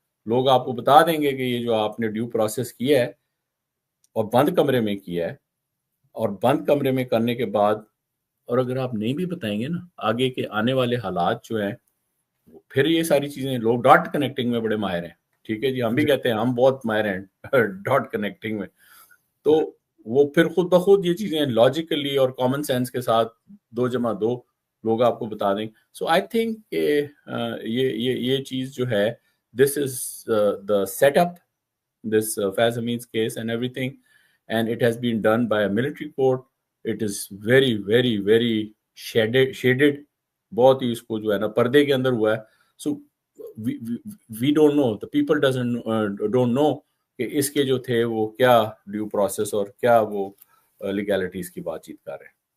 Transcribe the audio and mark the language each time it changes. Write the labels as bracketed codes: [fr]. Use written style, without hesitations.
[ur] لوگ آپ کو بتا دیں گے کہ یہ جو آپ نے ڈیو پروسیس کیا ہے اور بند کمرے میں کیا ہے، اور بند کمرے میں کرنے کے بعد، اور اگر آپ نہیں بھی بتائیں گے نا آگے کے آنے والے حالات جو ہیں، پھر یہ ساری چیزیں لوگ ڈاٹ کنیکٹنگ میں بڑے ماہر ہیں. ٹھیک ہے جی، ہم بھی کہتے ہیں ہم بہت ماہر ہیں ڈاٹ کنیکٹنگ میں. تو وہ پھر خود بخود یہ چیزیں لاجیکلی اور کامن سینس کے ساتھ 2+2 لوگ آپ کو بتا دیں. [en] so I think [ur] کہ یہ چیز جو ہے، [en] This is the setup this Faiz Hamid's case and everything, and it has been done by a military court. It is very very very shaded, [ur] بہت ہی اس کو جو ہے نا پردے کے اندر ہوا ہے. [en] So we don't know, [ur] the people don't know کہ اس کے جو تھے وہ کیا ڈیو پروسیس اور کیا وہ لیگیلٹیز کی بات چیت کر رہے ہیں.